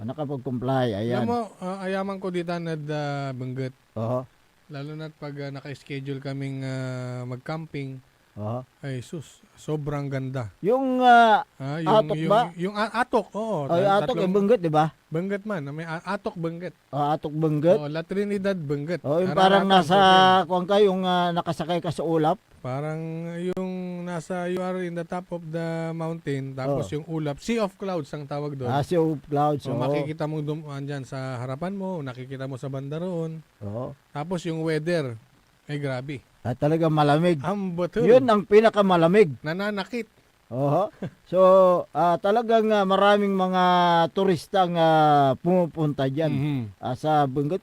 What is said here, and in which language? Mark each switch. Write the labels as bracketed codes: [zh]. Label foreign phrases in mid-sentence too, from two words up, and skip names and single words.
[tl] Nakapag-comply, ayan. Alam mo, ayaman ko dito na Benguet. Lalo na pag naka-schedule kaming mag-camping. Ay sus, sobrang ganda. Yung atok ba? Yung atok, oo. Atok Benguet, di ba? Benguet man, may atok Benguet. Atok Benguet? La Trinidad Benguet. Yung parang nasa, yung nakasakay ka sa ulap? Parang yung [en] you are in the top of the mountain, [tl] tapos yung ulap, Sea of Clouds ang tawag doon. Sea of Clouds, makikita mo dyan sa harapan mo, nakikita mo sa banda roon. Tapos yung weather, ay grabe. Talaga malamig. Ambotul. Yun ang pinakamalamig. Nananakit. So, talagang maraming mga turistang pumupunta dyan sa Benguet.